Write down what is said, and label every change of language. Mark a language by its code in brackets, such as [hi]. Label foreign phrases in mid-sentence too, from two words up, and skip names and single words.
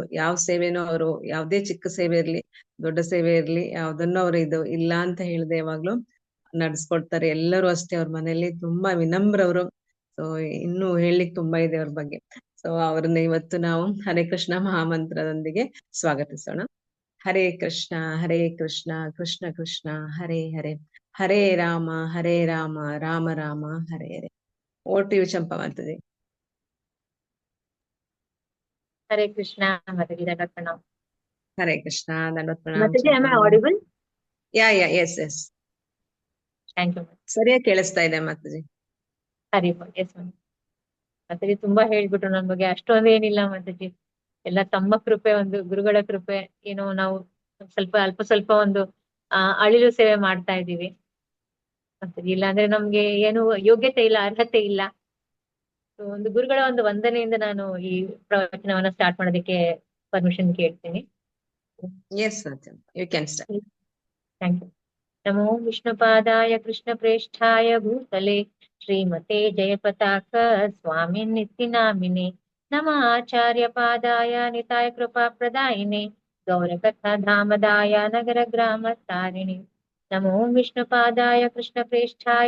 [kn] ಯಾವ ಸೇವೆನೂ ಅವರು, ಯಾವುದೇ ಚಿಕ್ಕ ಸೇವೆ ಇರ್ಲಿ ದೊಡ್ಡ ಸೇವೆ ಇರ್ಲಿ, ಯಾವ್ದನ್ನು ಅವ್ರು ಇದು ಇಲ್ಲ ಅಂತ ಹೇಳಿದೆ ಯಾವಾಗ್ಲೂ ನಡ್ಸ್ಕೊಡ್ತಾರೆ. ಎಲ್ಲರೂ ಅಷ್ಟೇ ಅವ್ರ ಮನೆಯಲ್ಲಿ ತುಂಬಾ ವಿನಮ್ರವರು. ಸೊ ಇನ್ನು ಹೇಳಲಿಕ್ಕೆ ತುಂಬಾ ಇದೆ ಅವ್ರ ಬಗ್ಗೆ. ಸೊ ಅವ್ರನ್ನ ಇವತ್ತು ನಾವು ಹರೇ ಕೃಷ್ಣ ಮಹಾಮಂತ್ರದೊಂದಿಗೆ ಸ್ವಾಗತಿಸೋಣ. [sa] ಹರೇ ಕೃಷ್ಣ ಕೃಷ್ಣ ಕೃಷ್ಣ ಹರೇ ಹರೇ, ಹರೇ ರಾಮ ರಾಮ ರಾಮ ಹರೇ ಹರೇ. [en] over to you ಚಂಪಾ ಮಾತಾಜಿ. [kn] ಹರೇ ಕೃಷ್ಣ ಮಾತಾಜಿ, [hi] दंडवत प्रणाम. [kn] ಹರೇ ಕೃಷ್ಣ [hi] दंडवत प्रणाम. [kn] ಮಾತಾಜಿ, [en] am I audible? yes. thank you. [kn] ಸರಿಯಾಗಿ ಕೇಳಿಸ್ತಾ ಇದೆ ಮಾತಾಜಿ. ಹರಿ ಎಸ್ ಮಾತಾಜಿ, ತುಂಬಾ ಹೇಳ್ಬಿಟ್ರು ನನ್ ಬಗ್ಗೆ. ಅಷ್ಟೊಂದು ಏನಿಲ್ಲ ಮಾತಾಜಿ, ಎಲ್ಲ ತಮ್ಮ ಕೃಪೆ, ಒಂದು ಗುರುಗಳ ಕೃಪೆ. ಏನೋ ನಾವು ಅಲ್ಪ ಸ್ವಲ್ಪ ಒಂದು ಅಳಿಲು ಸೇವೆ ಮಾಡ್ತಾ ಇದೀವಿ ಮಾತಾಜಿ. ಇಲ್ಲ ಅಂದ್ರೆ ನಮ್ಗೆ ಏನು ಯೋಗ್ಯತೆ ಇಲ್ಲ, ಅರ್ಹತೆ ಇಲ್ಲ. ಒಂದು ಗುರುಗಳ ಒಂದು ವಂದನೆಯಿಂದ ನಾನು ಈ ಪ್ರವಚನವನ್ನ ಸ್ಟಾರ್ಟ್ ಮಾಡೋದಕ್ಕೆ ಪರ್ಮಿಷನ್ ಕೇಳ್ತೀನಿ. [en] Yes, you can start. thank you. [sa] नमो विष्णुपादाय कृष्णप्रेष्ठाय भूतले श्रीमते जयपताक स्वामिन्नित्यनामिने नमः आचार्यपादाय निताय कृपाप्रदायिने गौरकथा धामदाय नगरग्रामतारिणे नमो विष्णुपादाय कृष्णप्रेष्ठाय